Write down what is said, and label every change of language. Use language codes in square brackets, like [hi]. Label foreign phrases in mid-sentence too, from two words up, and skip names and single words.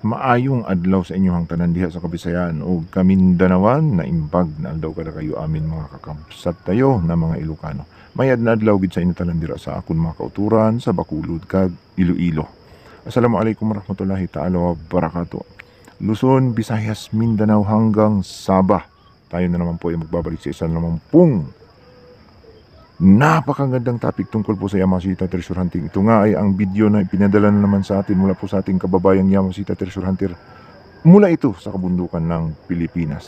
[ceb] Maayong adlaw sa inyong tanan diha sa Kabisayan o Kamindanawan na [ilo] imbag na adlaw kada kayo amin mga kakamsat tayo na mga Ilocano. [hil] Mayad na adlaw gid sa inyo tanan dira sa akon mga kauturan sa Bacolod kag Iloilo. [ar] السلام عليكم ورحمة الله تعالى وبركاته. [tl] Luzon, Visayas, Mindanao hanggang Sabah. Tayo na naman po ay magbabalik sa isa naman pong napakagandang topic tungkol po sa Yamashita [en] Treasure Hunting. [tl] Ito nga ay ang video na ipinadala na naman sa atin mula po sa ating kababayang Yamashita [en] Treasure Hunter [tl] mula ito sa kabundukan ng Pilipinas.